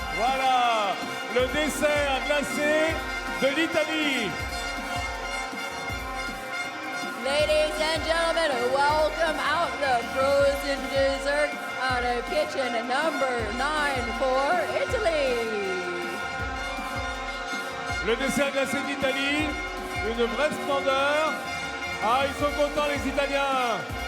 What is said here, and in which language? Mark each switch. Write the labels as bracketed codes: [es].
[fr] Voilà, le dessert glacé de l'Italie. [en] Ladies and gentlemen, welcome out the frozen dessert out of kitchen number 9 for Italy. [fr] Le dessert glacé d'Italie, une vraie splendeur. Ah, ils sont contents les Italiens.